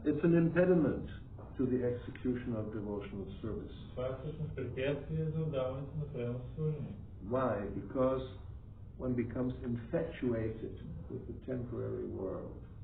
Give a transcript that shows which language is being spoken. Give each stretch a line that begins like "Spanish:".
English: It's an impediment to the execution of devotional service.
Bulgarian: Това е всъщност препятствие за отдаването на преданно служение.
English: Why? Because one becomes infatuated with the temporary world.